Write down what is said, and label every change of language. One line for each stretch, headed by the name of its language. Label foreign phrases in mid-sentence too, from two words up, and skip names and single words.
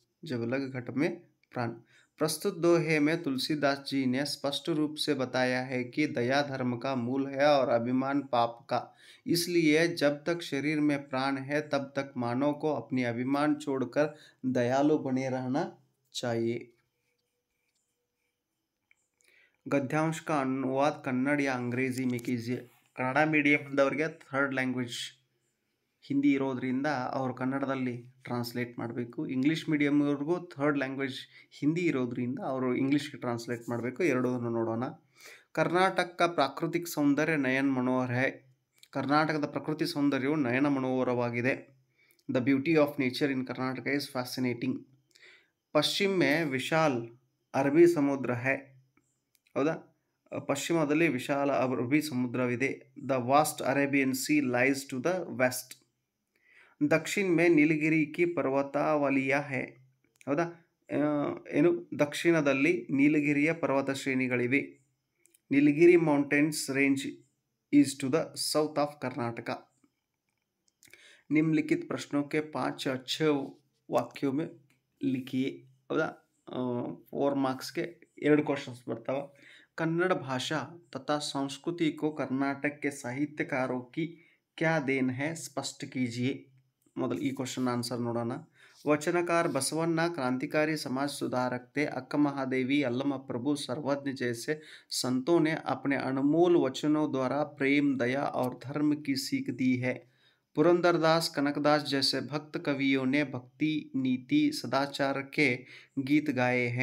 Hindi: प्रस्तुत दोहे में तुलसीदास जी ने स्पष्ट रूप से बताया है कि दया धर्म का मूल है और अभिमान पाप का। इसलिए जब तक शरीर में प्राण है तब तक मानव को अपनी अभिमान छोड़कर दयालु बने रहना चाहिए। गद्यांश का अनुवाद कन्नड़ या अंग्रेजी में कीजिए।
Kannada: कನ್ನಡ ಮೀಡಿಯಂದವರಿಗೆ
English: third language
Kannada: ಹಿಂದಿ ಇರೋದ್ರಿಂದ ಅವರು ಕನ್ನಡದಲ್ಲಿ ಟ್ರಾನ್ಸ್ಲೇಟ್ ಮಾಡಬೇಕು. ಇಂಗ್ಲೀಷ್ ಮೀಡಿಯಮ್ವರೆಗೂ
English: third language
Kannada: ಹಿಂದಿ ಇರೋದ್ರಿಂದ ಅವರು ಇಂಗ್ಲೀಷ್ಗೆ ಟ್ರಾನ್ಸ್ಲೇಟ್ ಮಾಡಬೇಕು. ಎರಡನ್ನೂ ನೋಡೋಣ.
Hindi: ಕರ್ನಾಟಕ का प्राकृतिक सौंदर्य नयन मनोहर है.
Kannada: ಕರ್ನಾಟಕದ ಪ್ರಕೃತಿ ಸೌಂದರ್ಯವು ನಯನ ಮನೋಹರವಾಗಿದೆ.
English: the beauty of nature in Karnataka is fascinating.
Hindi: पश्चिम में विशाल अरबी समुद्र है.
Kannada: ಹೌದಾ? ಪಶ್ಚಿಮದಲ್ಲಿ ವಿಶಾಲ ಅರಬ್ಬಿ ಸಮುದ್ರವಿದೆ.
English: the vast Arabian sea lies to the west.
Hindi: दक्षिण में नीलगिरी की पर्वतावलिया है.
Kannada: ಹೌದಾ? ಏನು ದಕ್ಷಿಣದಲ್ಲಿ ನೀಲಗಿರಿಯ ಪರ್ವತ ಶ್ರೇಣಿಗಳಿವೆ.
English: Nilgiri mountains range is to the south of Karnataka.
Hindi: निम्नलिखित प्रश्नों के 5 अच्छे वाक्यों में लिखिए. ಹೌದಾ? 4 मार्क्स के 2 क्वेश्चंस ಬರ್ತಾವ. कन्नड़ भाषा तथा संस्कृति को कर्नाटक के साहित्यकारों की क्या देन है, स्पष्ट कीजिए.
Kannada: ಮೊದಲು ಈ
English: question answer
Kannada: ನೋಡೋಣ.
Hindi: वचनकार बसवन्ना क्रांतिकारी समाज सुधारक थे. अक्का महादेवी, अल्लमा प्रभु, सर्वज्ञ जैसे संतों ने अपने अनमोल वचनों द्वारा प्रेम, दया और धर्म की सीख दी है. पुरंदरदास, कनकदास जैसे भक्त कवियों ने भक्ति, नीति, सदाचार के गीत गाए हैं.